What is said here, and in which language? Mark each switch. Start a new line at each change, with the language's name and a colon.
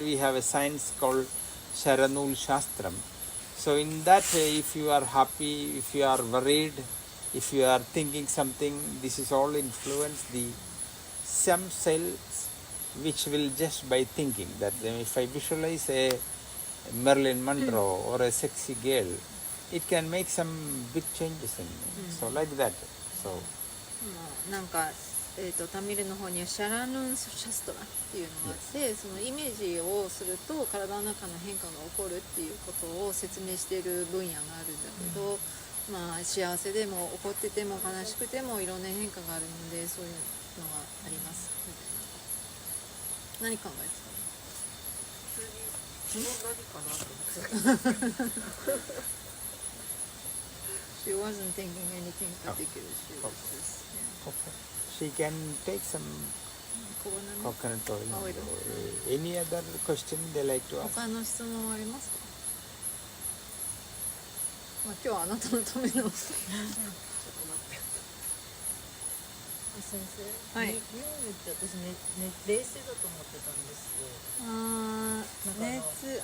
English: We have a science called Sharanul Shastram. So in that way, if you are happy, if you are worried, if you are thinking something, this is all influence the some cells which will just by thinking that if I visualize a Marilyn Monroe or a sexy girl, it can make some big changes in me. So like that. So
Japanese: なんか、タミルの方にはシャラヌン・シャストラっていうのがあって、そのイメージをすると体の中の変化が起こるっていうことを説明している分野があるんだけど、幸せでも怒ってても悲しくてもいろんな変化があるので、そういうのがありますみたいな。何考えてたの？何かなと思って。
English: She wasn't thinking anything particular. She was just, she can take some coconut oil. Oil. Any other question they like to ask?
Japanese: 他の質問はありますか？まあ、今日はあなたのための先生、はいニームって私冷水だと思ってたんですよ。